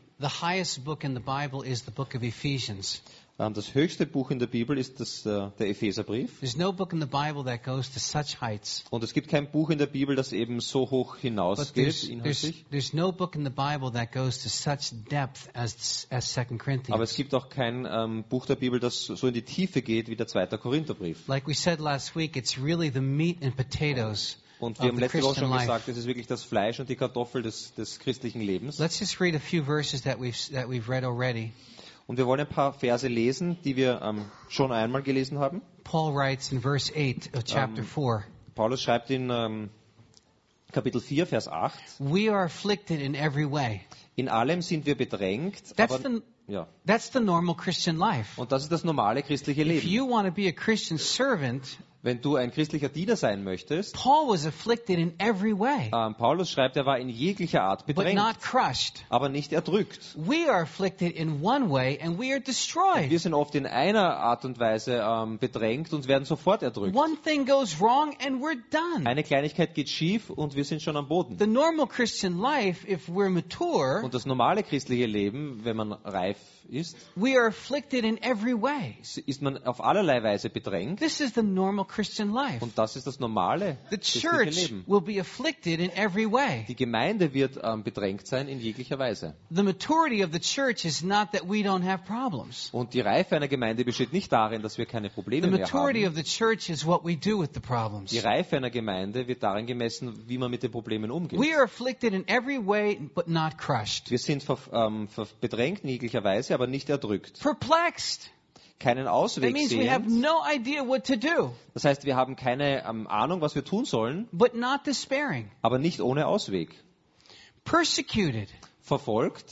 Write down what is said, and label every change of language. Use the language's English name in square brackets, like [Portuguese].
[English] The highest book in the Bible is the book of Ephesians. [German] Das höchste Buch in der Bibel ist das, der Epheserbrief. [English] There's no book in the Bible that goes to such heights. [German] Und es gibt kein Buch in der Bibel, das eben so hoch hinausgeht inhaltlich. [English] There's no book in the Bible that goes to such depth as 2 Corinthians. [German] Aber es gibt auch kein Buch der Bibel, das so in die Tiefe geht wie der 2. Korintherbrief. [English] Like we said last week, it's really the meat and potatoes. [German] Und wir haben letzte Woche schon gesagt, es ist wirklich das Fleisch und die Kartoffel des christlichen Lebens. [English] Let's just read a few verses that we've read already. [German] Und wir wollen ein paar Verse lesen, die wir schon einmal gelesen haben. [English] Paul writes in verse 8 of chapter 4. [German] Paulus schreibt in Kapitel 4, Vers 8. [English] We are afflicted in every way. [German] In allem sind wir bedrängt, [English] That's the normal Christian life. [German] Und das ist das normale christliche Leben. [English] If you want to be a Christian servant, [German] wenn du ein christlicher Diener sein möchtest, [English] Paul was afflicted in every way. [German] Paulus schreibt, er war in jeglicher Art bedrängt, [English] but not crushed. [German] Aber nicht erdrückt. [English] We are afflicted in one way and we are destroyed. [German] Wir sind oft in einer Art und Weise bedrängt und werden sofort erdrückt. [English] One thing goes wrong and we're done. [German] Eine Kleinigkeit geht schief und wir sind schon am Boden. [English] The normal Christian life, if we're mature, [German] und das normale christliche Leben, wenn man reif ist, [English] we are afflicted in every way. [German] Ist man auf allerlei Weise bedrängt. [English] This is the normal Christian life. [German] Und das ist das normale [English] the church [German] christliche Leben. [English] Will be afflicted in every way. [German] Die Gemeinde wird bedrängt sein in jeglicher Weise. [English] The maturity of the church is not that we don't have problems. [German] Und die Reife einer Gemeinde besteht nicht darin, dass wir keine Probleme [English] the maturity [German] mehr haben. [English] Of the church is what we do with the problems. [German] Die Reife einer Gemeinde wird darin gemessen, wie man mit den Problemen umgeht. [English] We are afflicted in every way, but not crushed. [German] Wir sind bedrängt in jeglicher Weise, aber nicht erdrückt. [English] Perplexed. [German] Keinen Ausweg sehen. [English] We have no idea what to do. [German] Das heißt, wir haben keine Ahnung, was wir tun sollen. [English] But not despairing. [German] Aber nicht ohne Ausweg. [English] Persecuted. [German] Verfolgt.